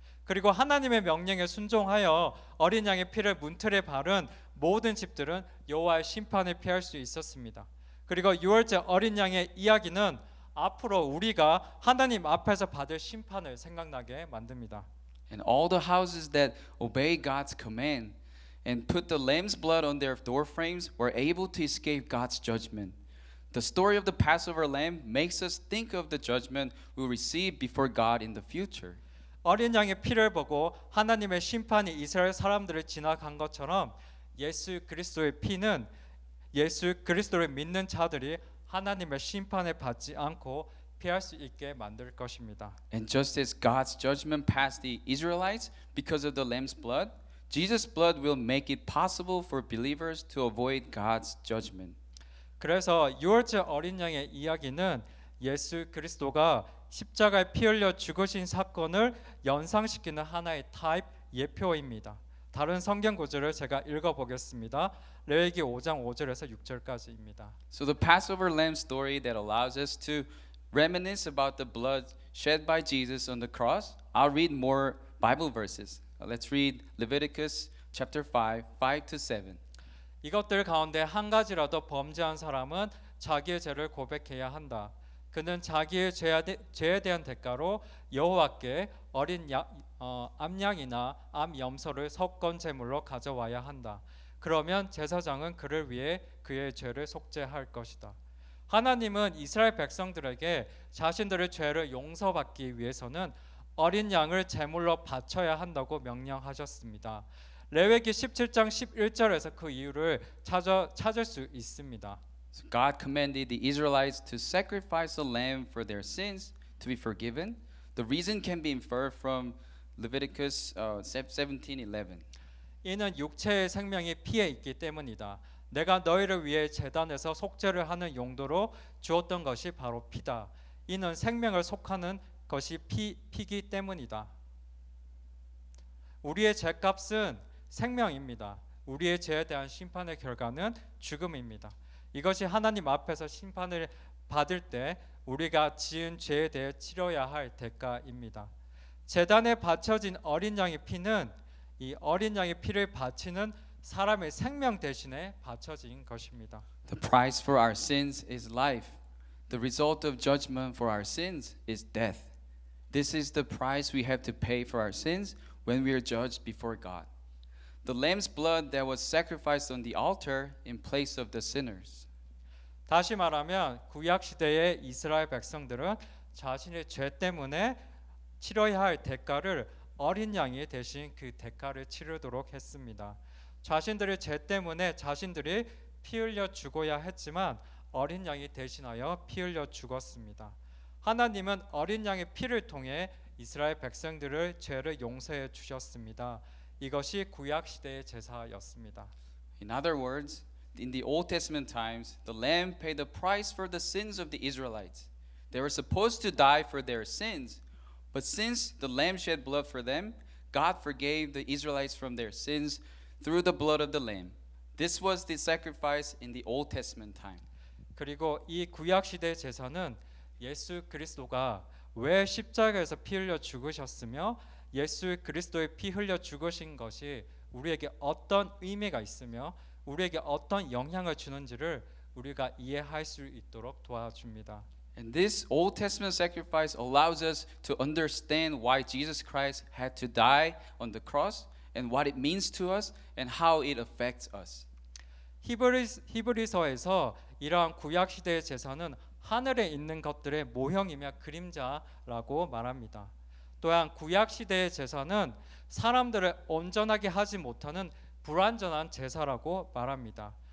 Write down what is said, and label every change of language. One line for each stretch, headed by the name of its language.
Korean: 그리고 하나님의 명령에 순종하여 어린 양의 피를 문틀에 바른 모든 집들은 여호와의 심판을 피할 수 있었습니다. 그리고 유월절 어린 양의 이야기는 앞으로 우리가 하나님 앞에서 받을 심판을 생각나게 만듭니다.
English: And all the houses that obey God's command and put the lamb's blood on their door frames were able to escape God's judgment. The story of the Passover lamb makes us think of the judgment we'll receive before God in the future.
Korean: 어린 양의 피를 보고 하나님의 심판이 이스라엘 사람들을 지나간 것처럼 예수 그리스도의 피는 예수 그리스도를 믿는 자들이 하나님의 심판을 받지 않고 피할 수 있게 만들 것입니다.
English: And just as God's judgment passed the Israelites because of the lamb's blood, Jesus' blood will make it possible for believers to avoid God's judgment.
Korean: 그래서 유월절 어린 양의 이야기는 예수 그리스도가 십자가에 피 흘려 죽으신 사건을 연상시키는 하나의 타입 예표입니다. 다른 성경 구절을 제가 읽어보겠습니다. 레위기 5장 5절에서 6절까지입니다.
English: So the Passover lamb story that allows us to reminisce about the blood shed by Jesus on the cross. I'll read more Bible verses. Let's read Leviticus chapter 5, 5 to 7.
Korean: 이것들 가운데 한 가지라도 범죄한 사람은 자기의 죄를 고백해야 한다. 그는 자기의 죄에 대한 대가로 여호와께 어린 암양이나 암염소를 석건 제물로 가져와야 한다. 그러면 제사장은 그를 위해 그의 죄를 속죄할 것이다. 하나님은 이스라엘 백성들에게 자신들의 죄를 용서받기 위해서는 어린 양을 제물로 바쳐야 한다고 명령하셨습니다. 레위기 17장 11절에서 그 이유를 찾을 수 있습니다.
English: So God commanded the Israelites to sacrifice a lamb for their sins to be forgiven. The reason can be inferred from Leviticus 17:11.
Korean: 이는 육체의 생명이 피에 있기 때문이다. 내가 너희를 위해 제단에서 속죄를 하는 용도로 주었던 것이 바로 피다. 이는 생명을 속하는 것이 피기 때문이다. 우리의 죄값은 생명입니다. 우리의 죄에 대한 심판의 결과는 죽음입니다. 이것이 하나님 앞에서 심판을 받을 때 우리가 지은 죄에 대해 치러야 할 대가입니다. 제단에 바쳐진 어린 양의 피는 이 어린 양의 피를 바치는 사람의 생명 대신에 바쳐진 것입니다.
English: The price for our sins is life. The result of judgment for our sins is death. This is the price we have to pay for our sins when we are judged before God. The lamb's blood that was sacrificed on the altar in place of the sinners.
Korean: 다시 말하면 구약 시대의 이스라엘 백성들은 자신의 죄 때문에 치러야 할 대가를 어린 양이 대신 그 대가를 치르도록 했습니다. 자신들의 죄 때문에 자신들이 피 흘려 죽어야 했지만 어린 양이 대신하여 피 흘려 죽었습니다. 하나님은 어린 양의 피를 통해 이스라엘 백성들의 죄를 용서해 주셨습니다. 이것이 구약 시대의 제사였습니다.
English: In other words, in the Old Testament times, the lamb paid the price for the sins of the Israelites. They were supposed to die for their sins, but since the lamb shed blood for them, God forgave the Israelites from their sins through the blood of the lamb. This was the sacrifice in the Old Testament time.
Korean: 그리고 이 구약 시대 제사는 예수 그리스도가 왜 십자가에서 피 흘려 죽으셨으며 예수 그리스도의 피 흘려 죽으신 것이 우리에게 어떤 의미가 있으며 우리에게 어떤 영향을 주는지를 우리가 이해할 수 있도록 도와줍니다.
English: And this Old Testament sacrifice allows us to understand why Jesus Christ had to die on the cross and what it means to us and how it affects us.
Korean: 히브리서에서 이러한 구약 시대의 제사는 하늘에 있는 것들의 모형이며 그림자라고 말합니다. 또한 구약 시대의 제사는 사람들을 온전하게 하지 못하는 불완전한 제사라고 말합니다.